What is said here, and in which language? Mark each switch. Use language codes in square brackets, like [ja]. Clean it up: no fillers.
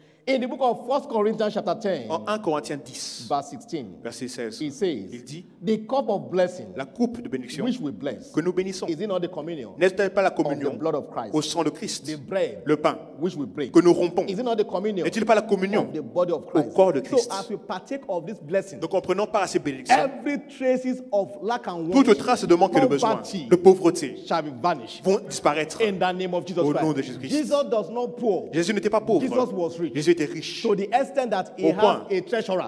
[en] In the book of 1 Corinthians chapter 10, [fr] en 1 Corinthiens 10, verset 16, il dit, [en] the cup of blessing, [fr] la coupe de bénédiction [en] which we bless, [fr] que nous bénissons, [en] is it not the communion [fr] n'est-elle pas la communion [en] of the blood of Christ, [fr] au sang de Christ, [en] the bread, [fr] le pain [en] which we break, [fr] que nous rompons, [en] is it not the communion [fr] n'est-il pas la communion [en] of the body of Christ, [fr] au corps de Christ? [en] So as we partake of this blessing, [fr] donc en prenant part à ces bénédictions, [en] every traces of lack and want, [fr] toute trace de manque et de besoin, de pauvreté, [en] shall be vanished, [fr] vont disparaître [en] in the name of Jesus [fr] au Christ. nom de Jésus-Christ. [en] Jesus does not poor. [fr] Jésus n'était pas pauvre. [en] Jesus was rich. [fr] Jésus était riche. [en] To the extent that he has a treasurer,